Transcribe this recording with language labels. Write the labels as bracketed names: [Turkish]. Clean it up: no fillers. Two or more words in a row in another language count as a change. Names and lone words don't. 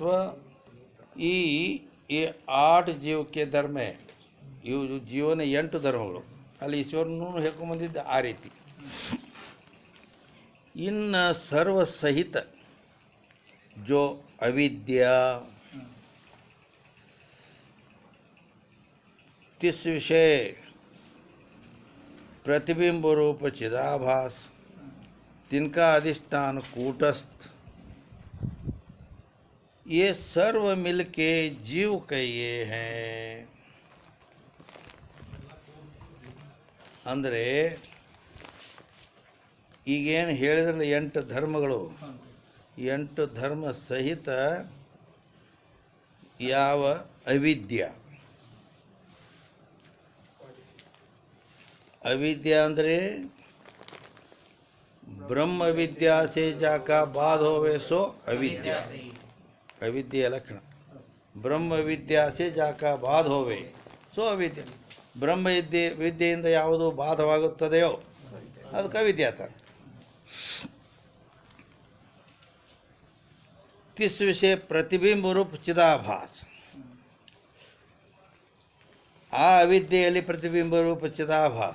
[Kannada] ಈ 8 ಜೀವಕ್ಕೆ ಧರ್ಮ, ಇವು ಜೀವನ 8 ಧರ್ಮಗಳು. ಅಲ್ಲಿ ಈಶ್ವರನೂ ಹೇಳ್ಕೊಂಬಂದಿದ್ದ ಆ ರೀತಿ. ಇನ್ನು [Hindi] सर्वसहित जो अविद्या तिस विषय प्रतिबिंब रूप चिदाभास तिनका अधिष्ठान कूटस्थ, ये सर्व मिलके जीव कहिए हैं. [Kannada] ಅಂದರೆ ಈಗೇನು ಹೇಳಿದ್ರಲ್ಲ 8 ಧರ್ಮಗಳು, 8 ಧರ್ಮ ಸಹಿತ ಯಾವ ಅವಿದ್ಯಾ, अविद्या ಅಂದರೆ [Hindi] ब्रह्म विद्या से जाका बाद होवे सो अविद्या. अविद्या लक्षण ब्रह्म विद्या से जाका बाद होवे सो अविद्या. [Kannada] ಬ್ರಹ್ಮ ವಿದ್ಯೆಯಿಂದ ಯಾವುದು ಬಾಧವಾಗುತ್ತದೆಯೋ ಅದಕ್ಕೆ ಅವಿದ್ಯೆ ಅಂತಾರೆ. [Hindi] तिस विषय प्रतिबिंब रूप चिदाभास, [Kannada] ಆ ಅವಿದ್ಯೆಯಲ್ಲಿ ಪ್ರತಿಬಿಂಬ ರೂಪ ಚಿದಾಭಾಸ.